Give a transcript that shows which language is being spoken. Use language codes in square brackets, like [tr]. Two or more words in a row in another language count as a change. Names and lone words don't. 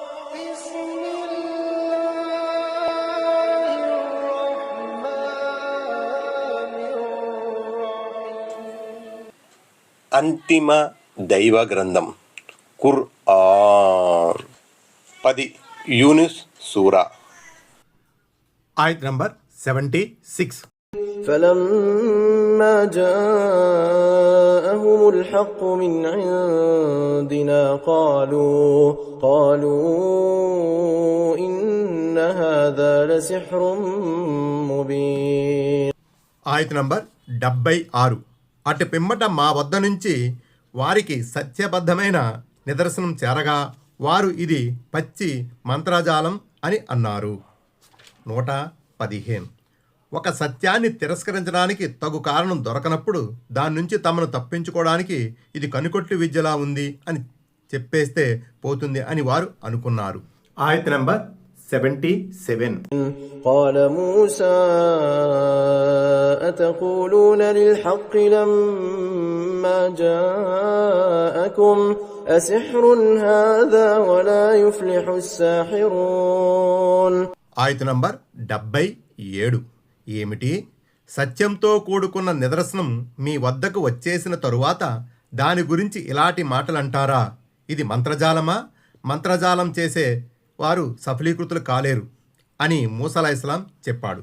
[te] అంతిమ దైవ గ్రంథం ఖుర్ఆన్ 10 యూనుస్ సూరా ఆయత్ నంబర్ 76. [ar] فلما جاءهم الحق من عندنا قالوا إن هذا لسحر مبين. [te] ఆయత్ నంబర్ 76. అటు పిమ్మట మా వద్ద నుంచి వారికి సత్యబద్ధమైన నిదర్శనం చేరగా వారు ఇది పచ్చి మంత్రజాలం అని అన్నారు. 115. ఒక సత్యాన్ని తిరస్కరించడానికి తగు కారణం దొరకనప్పుడు దాని నుంచి తమను తప్పించుకోవడానికి ఇది కనుకొట్టు విద్యలా ఉంది అని చెప్పేస్తే పోతుంది అని వారు అనుకున్నారు. ఆయత్ నంబర్ 77. [ar] قال موسى أتقولون للحق لما جاءكم أسحر هذا ولا يفلح الساحرون. [te] ఆయత్ నంబర్ 77. ఏమిటి? సత్యంతో కూడుకున్న నిదర్శనం మీ వద్దకు వచ్చేసిన తరువాత దాని గురించి ఇలాంటి మాటలంటారా? ఇది మంత్రజాలమా? మంత్రజాలం చేసే వారు సఫలీకృతులు కాలేరు అని మూసా అలైహిస్సలాం చెప్పాడు.